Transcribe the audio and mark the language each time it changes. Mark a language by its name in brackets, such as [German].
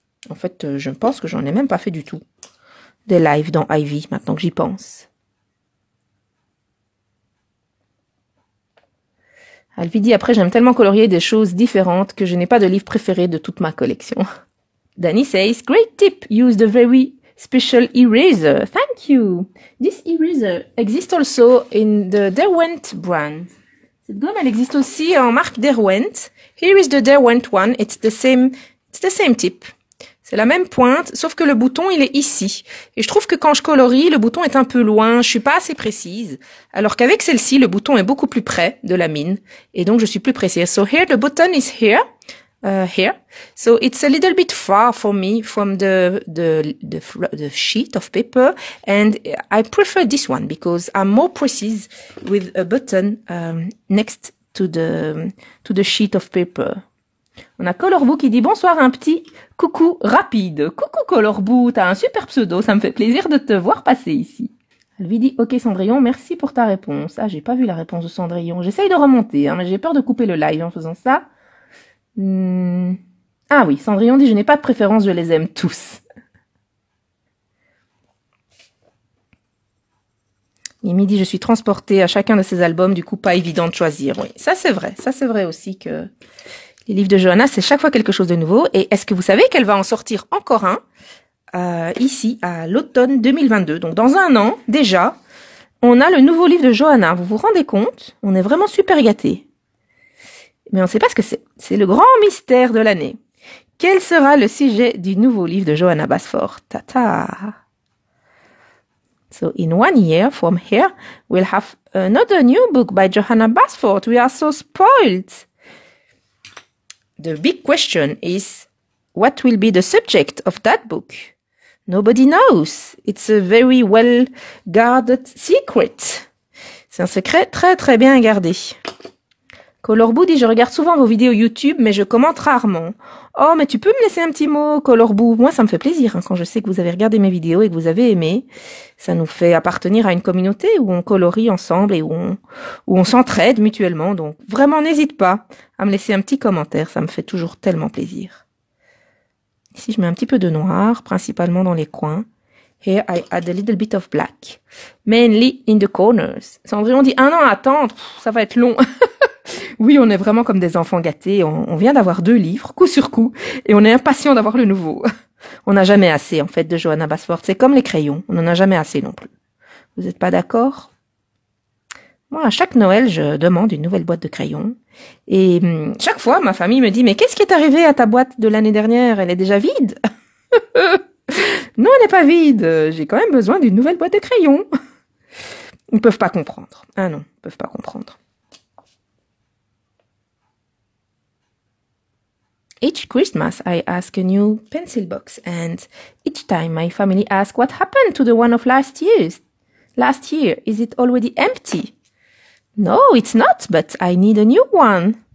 [French] En fait, je pense que j'en ai même pas fait du tout. Des lives dans Ivy, maintenant que j'y pense. Alvi dit, après, j'aime tellement colorier des choses différentes que je n'ai pas de livre préféré de toute ma collection. [English] Danny says, great tip, use the very special eraser. Thank you. This eraser exists also in the Derwent brand. [French] Cette gomme, elle existe aussi en marque Derwent. [English] Here is the Derwent one. It's the same tip. [French] C'est la même pointe, sauf que le bouton, il est ici. Et je trouve que quand je colorie, le bouton est un peu loin, je suis pas assez précise. Alors qu'avec celle-ci, le bouton est beaucoup plus près de la mine. Et donc, je suis plus précise. [English] So here, the button is here. Here, so it's a little bit far for me from the sheet of paper, and I prefer this one because I'm more precise with a button next to the sheet of paper. [French] On a Colorboo qui dit bonsoir, un petit coucou rapide. Coucou Colorboo, t'as un super pseudo, ça me fait plaisir de te voir passer ici. Elle lui dit, ok Cendrillon, merci pour ta réponse. Ah, j'ai pas vu la réponse de Cendrillon. J'essaye de remonter, hein, mais j'ai peur de couper le live en faisant ça. Ah oui, Cendrillon dit, je n'ai pas de préférence, je les aime tous. Mimi dit, je suis transportée à chacun de ces albums, du coup pas évident de choisir. Oui, ça c'est vrai aussi que les livres de Johanna, c'est chaque fois quelque chose de nouveau. Et est-ce que vous savez qu'elle va en sortir encore un ici, à l'automne 2022. Donc dans un an, déjà, on a le nouveau livre de Johanna. Vous vous rendez compte? On est vraiment super gâtés. Mais on ne sait pas ce que c'est. C'est le grand mystère de l'année. Quel sera le sujet du nouveau livre de Johanna Basford? Tata. [English] So in 1 year from here, we'll have another new book by Johanna Basford. We are so spoiled. The big question is, what will be the subject of that book? Nobody knows. It's a very well guarded secret. [French] C'est un secret très très bien gardé. Colorboo dit, je regarde souvent vos vidéos YouTube, mais je commente rarement. Oh, mais tu peux me laisser un petit mot, Colorboo? Moi, ça me fait plaisir, hein, quand je sais que vous avez regardé mes vidéos et que vous avez aimé. Ça nous fait appartenir à une communauté où on colorie ensemble et où on s'entraide mutuellement. Donc, vraiment, n'hésite pas à me laisser un petit commentaire. Ça me fait toujours tellement plaisir. Ici, je mets un petit peu de noir, principalement dans les coins. [English] Here, I add a little bit of black. Mainly in the corners. [French] Cendrillon dit, 1 an à attendre, ça va être long. Oui, on est vraiment comme des enfants gâtés. On vient d'avoir 2 livres, coup sur coup, et on est impatient d'avoir le nouveau. On n'a jamais assez, en fait, de Johanna Basford. C'est comme les crayons, on n'en a jamais assez non plus. Vous n'êtes pas d'accord? Moi, à chaque Noël, je demande une nouvelle boîte de crayons. Et chaque fois, ma famille me dit, mais qu'est-ce qui est arrivé à ta boîte de l'année dernière? Elle est déjà vide? Non, elle n'est pas vide. J'ai quand même besoin d'une nouvelle boîte de crayons. Ils ne peuvent pas comprendre. Ah non, ils ne peuvent pas comprendre. [English] Each Christmas, I ask a new pencil box, and each time my family asks, what happened to the one of last year? Last year, is it already empty? No, it's not, but I need a new one.